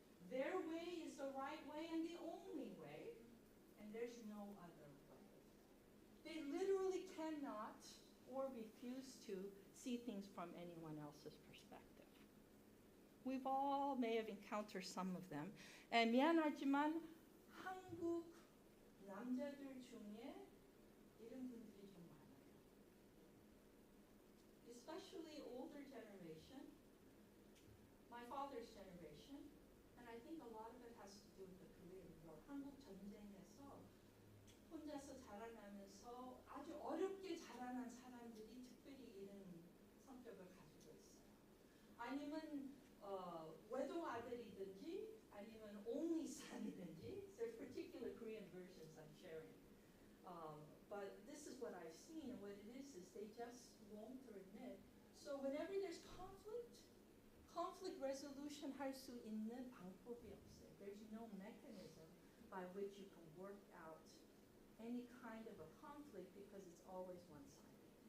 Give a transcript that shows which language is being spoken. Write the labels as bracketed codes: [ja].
[en] Their way is the right way and the only way, and there's no other way. They literally cannot or refuse to see things from anyone else's perspective. We've all may have encountered some of them. And [ko] 미안하지만 한국 남자들 중에 이런 분들이 좀 많아요. [en] Especially older generation, my father's generation, and I think a lot of it has to do with the Korean War. [ko] 한국 전쟁에서 혼자서 자라나면서 아주 어렵게 자라난 사람들이 특별히 이런 성격을 가지고 있어요. 아니면 외동 아들이든지 아니면 [en] only son [ko] 이든지. [en] There's particular Korean versions I'm sharing. But this is what I've seen, and what it is they just won't admit. So whenever there's conflict resolution [ko] 할 수 있는 방법이 없어요. [en] There's no mechanism by which you can work out any kind of a conflict because it's always one-sided.